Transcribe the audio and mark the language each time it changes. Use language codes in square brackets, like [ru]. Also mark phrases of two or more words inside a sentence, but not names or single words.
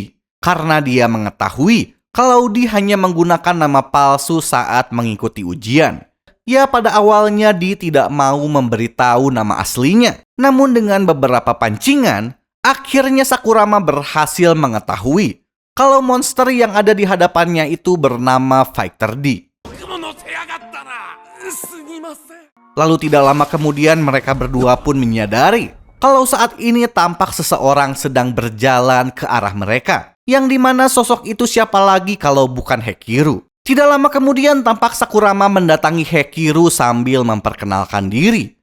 [id] Karena dia mengetahui kalau Di hanya menggunakan nama palsu saat mengikuti ujian. Ya, pada awalnya Di tidak mau memberitahu nama aslinya. Namun dengan beberapa pancingan, Akhirnya Sakurama berhasil mengetahui kalau monster yang ada di hadapannya itu bernama Fighter D. [ja] 乗せやがったな。すみません。 [id] Lalu tidak lama kemudian mereka berdua pun menyadari kalau saat ini tampak seseorang sedang berjalan ke arah mereka. Yang dimana sosok itu siapa lagi kalau bukan Hekiru. Tidak lama kemudian tampak Sakurama mendatangi Hekiru sambil memperkenalkan diri.